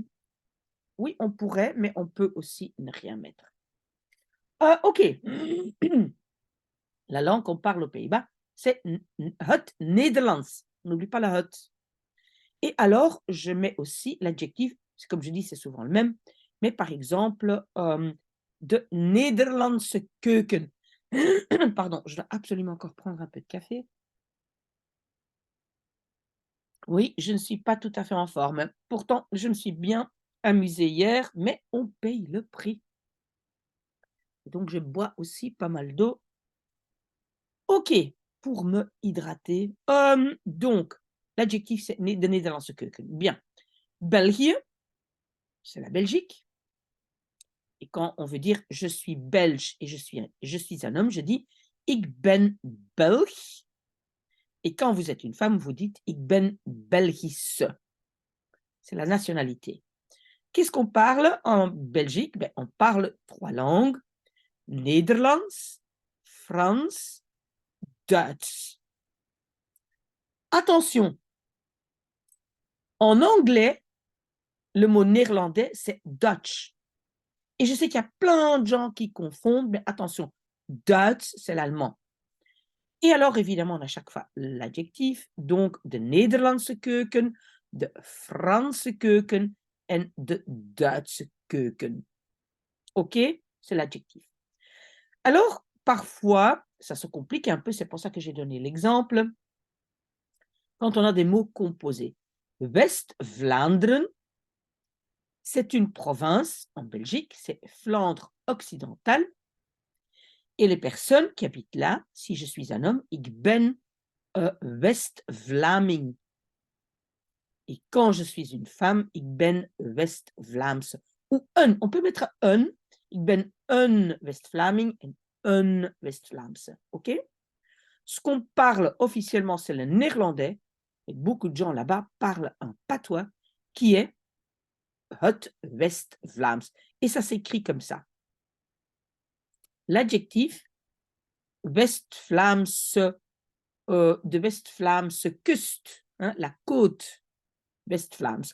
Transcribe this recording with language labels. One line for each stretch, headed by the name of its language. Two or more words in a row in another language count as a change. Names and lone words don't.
French: Oui, on pourrait, mais on peut aussi ne rien mettre. OK. La langue qu'on parle aux Pays-Bas, c'est
Dutch: het Nederlands.
French: N'oublie pas la het. Et alors, je mets aussi l'adjectif, c'est comme je dis, c'est souvent le même, mais par exemple,
Dutch: de Nederlandse keuken.
French: Pardon, je dois absolument encore prendre un peu de café. Oui, je ne suis pas tout à fait en forme. Pourtant, je me suis bien amusée hier, mais on paye le prix. Donc, je bois aussi pas mal d'eau. OK, pour me hydrater. Donc, l'adjectif, c'est
Dutch: de Nederlandse keuken.
French: Bien. België, c'est la Belgique. Et quand on veut dire je suis belge et je suis un homme, je dis
Dutch: ik ben Belg.
French: Et quand vous êtes une femme, vous dites
Dutch: ik ben Belgische.
French: C'est la nationalité. Qu'est-ce qu'on parle en Belgique? Ben, on parle 3 langues,
Dutch: Nederlands, Frans, Duits.
French: Attention, en anglais, le mot néerlandais, c'est Dutch. Et je sais qu'il y a plein de gens qui confondent, mais attention, Duits, c'est l'allemand. Et alors, évidemment, on a chaque fois l'adjectif, donc
Dutch: de Nederlandse keuken, de Franse keuken en de Duitse keuken.
French: OK? C'est l'adjectif. Alors, parfois, ça se complique un peu, c'est pour ça que j'ai donné l'exemple, quand on a des mots composés. West-Vlaanderen, c'est une province en Belgique, c'est Flandre occidentale. Et les personnes qui habitent là, si je suis un homme,
Dutch: ik ben West-Vlaming.
French: Et quand je suis une femme,
Dutch: ik ben West-Vlaamse.
French: Ou un, on peut mettre un,
Dutch: ik ben een West-Vlaming en een West-Vlaamse.
French: OK? Ce qu'on parle officiellement, c'est le néerlandais. Et beaucoup de gens là-bas parlent un patois qui est
Dutch: het West-Vlaams.
French: Et ça s'écrit comme ça. L'adjectif
Dutch: West-Vlaamse, de West-Vlaamse kust,
French: hein, la côte West-Vlaams.